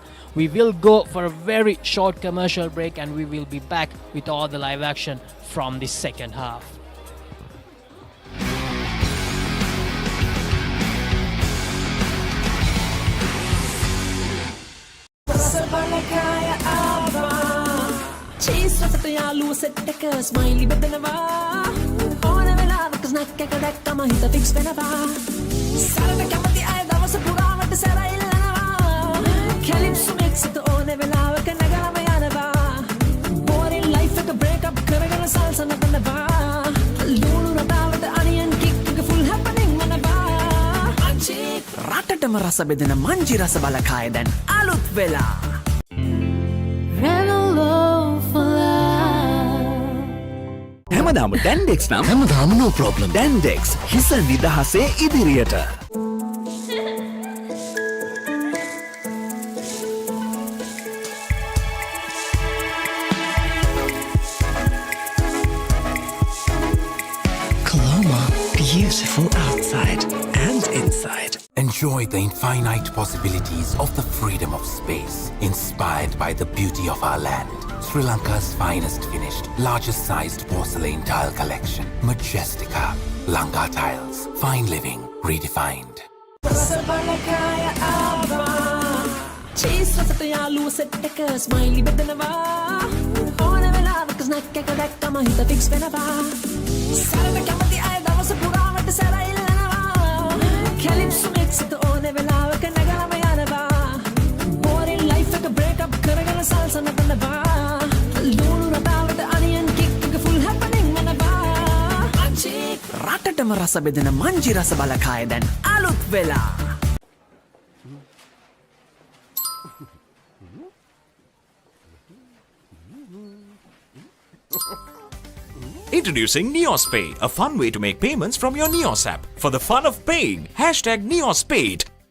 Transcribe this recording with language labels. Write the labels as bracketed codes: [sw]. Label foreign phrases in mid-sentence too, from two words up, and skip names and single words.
[en] We will go for a very short commercial break, and we will be back with all the live action from the second half. [si] Cheese රසට යාළුව සෙට් එක ස්මයිලි බෙදනවා ඕන වෙලාවක ස්නැක් එක දැක්කම හිත ෆික්ස් වෙනවා සරල කැමති අය දවස පුරාවට සැරයිල්ලනවා [en] calypso mix [si] එක ඕන වෙලාවක නැගලම යනවා [en] boring life [si] එක [en] break up [si] කරගෙන සල්සා නටනවා ලුණු රටාවට [en] onion kick [si] එක [en] full happening [si] වෙනවා අංචි රටටම රස බෙදෙන මංජි රස බලකාය දැන් අලුත් වෙලා හැමදාම Dandex නම් හැමදාම [en] no problem. [si] Dandex හිස නිදහසේ ඉදිරියට. [en] Coloma, beautiful outside and inside. Enjoy the infinite possibilities of the freedom of space, inspired by the beauty of our land. Sri Lanka's finest finished, largest sized porcelain tile collection. Majestica. Lanka Tiles. Fine living redefined. [si] Cheese රසට යාළුව සෙට් එක ස්මයිලි බෙදනවා ඕන වෙලාවක ස්නැක් එක දැක්කම හිත ෆික්ස් වෙනවා සරල කැමති අය දවස පුරාවට සැරයිල්ලනවා [en] calypso mix [si] එක ඕන වෙලාවක නැගලම යනවා [en] boring life [si] එක [en] break up [si] කරගෙන සල්සා නටනවා ලුණු රටාවට [en] onion kick [si] එක [en] full happening [si] වෙනවා අංචි රටටම රස බෙදෙන මංජි රස බලකාය දැන් අලුත් වෙලා [en] Introducing NeosPay, a fun way to make payments from your Neos app. For the fun of paying, hashtag NeosPay.